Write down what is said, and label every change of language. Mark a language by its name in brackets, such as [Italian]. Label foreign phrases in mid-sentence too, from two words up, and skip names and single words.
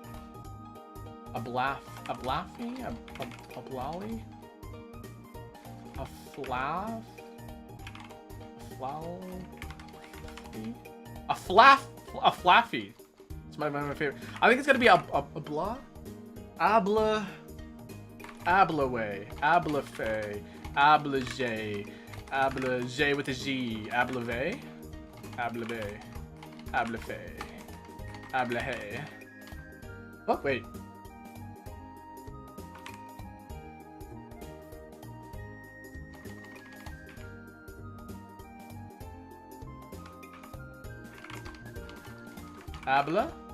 [English] Ablafi? Ablali? A flaff? A flaffy. It's my favorite. I think it's gonna be a blah. Abla. Ablaway. Ablafe. Ablajay. Ablajay with a G. Ablave. Ablave. Ablafe. Ablahe. Oh, wait. Abla?